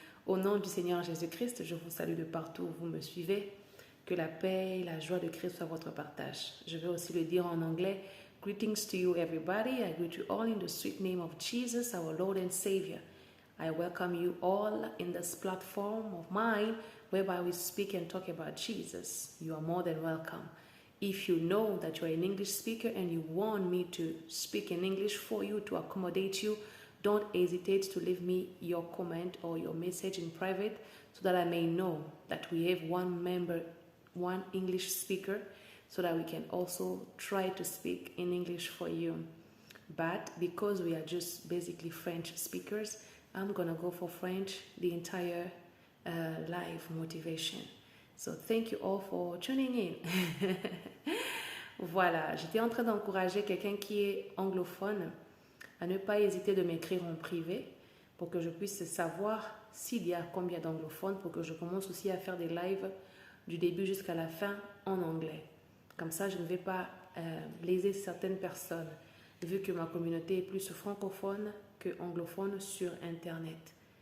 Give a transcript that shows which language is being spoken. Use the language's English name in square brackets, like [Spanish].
[French] Au nom du Seigneur Jésus-Christ, je vous salue de partout où vous me suivez. Que la paix et la joie de Christ soient votre partage. Je vais aussi le dire en anglais. [English] Greetings to you everybody. I greet you all in the sweet name of Jesus, our Lord and Savior. I welcome you all in this platform of mine whereby we speak and talk about Jesus. You are more than welcome. If you know that you are an English speaker and you want me to speak in English for you to accommodate you, don't hesitate to leave me your comment or your message in private so that I may know that we have one English speaker so that we can also try to speak in English for you. But because we are just basically French speakers, I'm gonna go for French the entire live motivation. So thank you all for tuning in. [French] Voilà, j'étais en train d'encourager quelqu'un qui est anglophone à ne pas hésiter de m'écrire en privé pour que je puisse savoir s'il y a combien d'anglophones, pour que je commence aussi à faire des lives du début jusqu'à la fin en anglais. Comme ça, je ne vais pas léser certaines personnes, vu que ma communauté est plus francophone que anglophone sur Internet.